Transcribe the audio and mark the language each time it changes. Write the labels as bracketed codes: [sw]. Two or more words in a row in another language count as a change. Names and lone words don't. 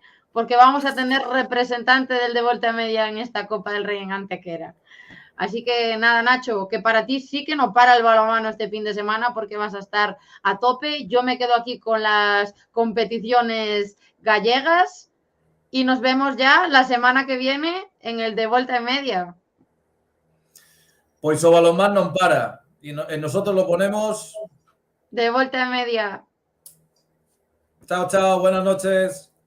[es] Porque vamos a tener representante del de Volta e Media en esta Copa del Rey en Antequera. Así que nada, Nacho, que para ti sí que no para el balonmano este fin de semana porque vas a estar a tope. Yo me quedo aquí con las competiciones gallegas y nos vemos ya la semana que viene en el de Volta e Media. [gl] Pois o balonmán non para e [es] nosotros lo ponemos [gl] de Volta e Media. [es] Chao, buenas noches.